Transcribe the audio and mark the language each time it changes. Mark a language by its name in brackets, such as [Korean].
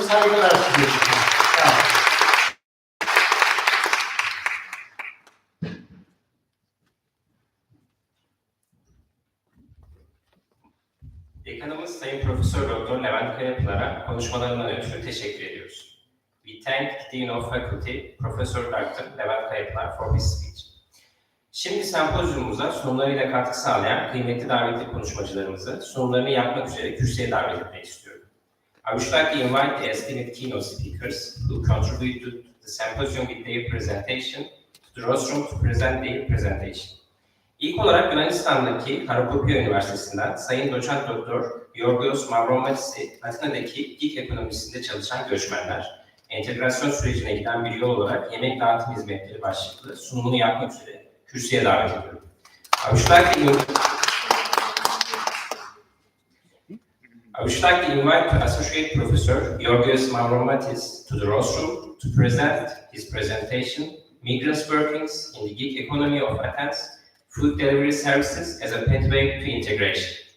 [Turkish] Saygılar sunuyorum. Dekanımız Sayın Profesör Doktor Levent Kayapınar'a konuşmalarından ötürü teşekkür ediyoruz. [English] We thank the Dean of Faculty, Professor Dr. Levent Kayapınar for his speech. [Turkish] Şimdi sempozyumumuza sunumlarıyla katkı sağlayan kıymetli davetli konuşmacılarımızı sunumlarını yapmak üzere kürsüye davet etmek istiyorum. [English] I would like to invite the esteemed keynote speakers who contribute to the symposium with their presentation to the rostrum to present their presentation. [Turkish] İlk olarak Yunanistan'daki Harakopia Üniversitesi'nden Sayın Doçent Doktor Yorgos Mavromatis'i Atina'daki GİK ekonomisinde çalışan göçmenler, entegrasyon sürecine giden bir yol olarak yemek dağıtım hizmetleri başlıklı sunumunu yapmak üzere kürsüye davet ediyorum. [English] I would like to invite Associate Professor Yorgos Mavromatis to the rostrum to present his presentation, Migrants Workings in the Gig Economy of Athens, Food Delivery Services as a Pathway to Integration.